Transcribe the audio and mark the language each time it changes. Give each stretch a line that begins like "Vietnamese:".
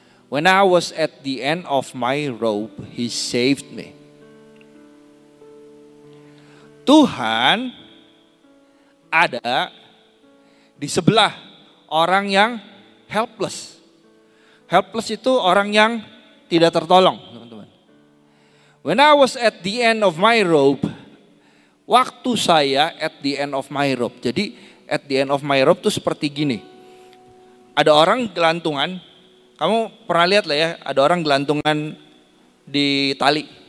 English: When I was at the end of my rope, He saved me.
Indonesian: Tuhan ada di sebelah orang yang helpless. Helpless itu orang yang tidak tertolong, teman-teman.
English: When I was at the end of my rope,
Indonesian: waktu saya
English: at the end of my rope.
Indonesian: Jadi
English: at the end of my rope
Indonesian: itu seperti gini. Ada orang gelantungan, kamu pernah lihat lah ya, ada orang gelantungan di tali.